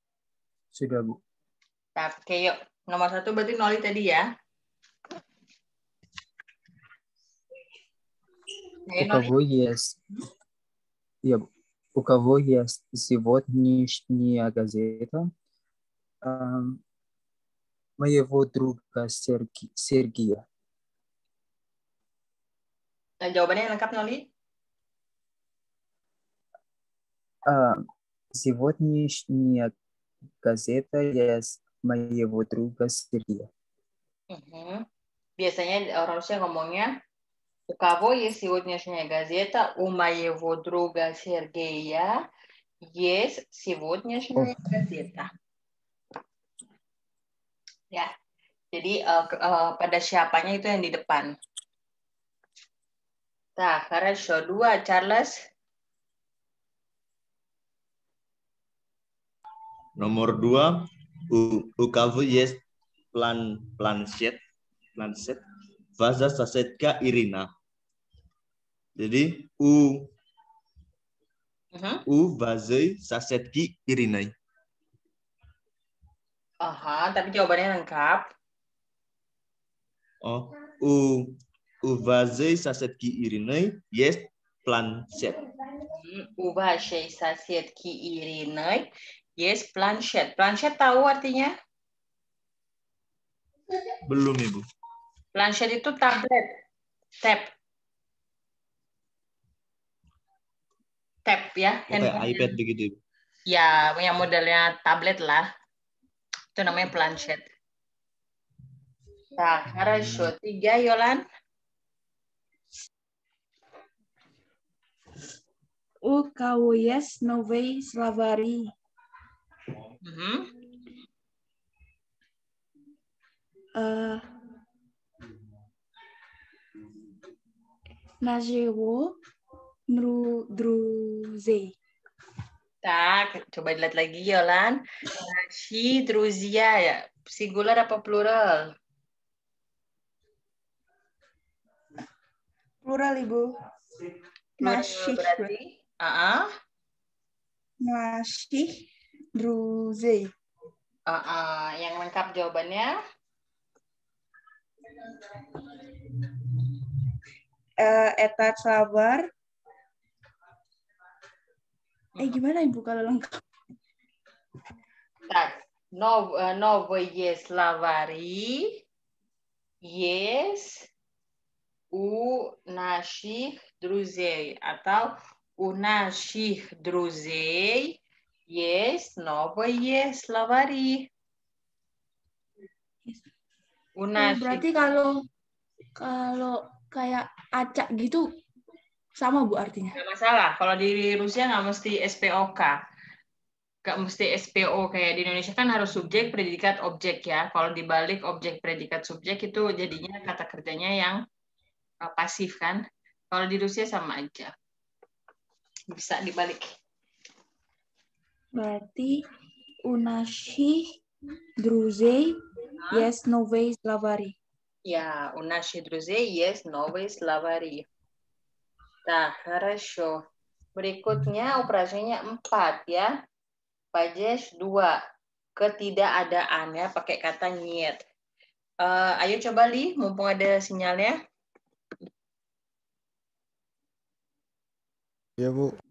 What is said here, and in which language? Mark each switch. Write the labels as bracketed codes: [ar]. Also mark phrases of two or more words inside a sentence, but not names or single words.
[id] Oke, yuk. Nomor 1 berarti Noli tadi ya. [ru] У кого есть, у кого есть сегодняшняя газета? Моего друга Сергея. [id] Nah, jawabannya yang lengkap Noli. [ru] Сегодняшняя газета есть моего друга Сергея. [id] Biasanya orang Rusia ngomongnya [ru] у кого есть сегодняшняя газета? У моего друга Сергея есть сегодняшняя газета. [id] Ya, jadi pada siapanya itu yang di depan. [ru] Nah, хорошо. 2, Charles. [id] Nomor 2, [ru] у кого есть планшет, ваша соседка Ирина. Jadi у вашей соседки Ирины. [id] Tapi jawabannya lengkap. [ru] Oh, у вашей соседки Ирины есть планшет. У вашей соседки Ирины есть планшет. [id] Планшет tahu artinya? Belum, Ibu. Planshet itu tablet. Tab ya. Kayak iPad begitu, Ibu. Ya, yang modelnya tablet lah. Itu namanya planshet. Nah, [ru] хорошо. 3, Yolan. У кого есть новые словари? Нашего друзей. [id] Tak, coba dilihat lagi Yolan. [ru] Наши друзья [id] ya. Singular apa plural? Plural, Ibu. [ru] Наших. [id] Berarti? [ru] Наших друзей. [id] Yang lengkap jawabannya? Eta sabar. Gimana Ibu kalau lengkap? [ru] Tak, новые словари есть у наших друзей. Atau у наших друзей есть новые словари. [id] Berarti kalau kayak acak gitu sama Bu artinya? Nggak masalah. Kalau di Rusia nggak mesti SPOK. Nggak mesti SPO kayak di Indonesia kan harus subjek, predikat, objek ya. Kalau dibalik objek, predikat, subjek itu jadinya kata kerjanya yang pasif kan. Kalau di Rusia sama aja. Bisa dibalik. [ru] Berarti у наших друзей есть новые словари. Ya, у наших друзей есть новые словари. Nah, хорошо. [id] Berikutnya operasinya 4 ya. Pajes 2. Ketidakadaan ya, pakai kata niet. Ayo coba Li, mumpung ada sinyalnya. Ya Bu.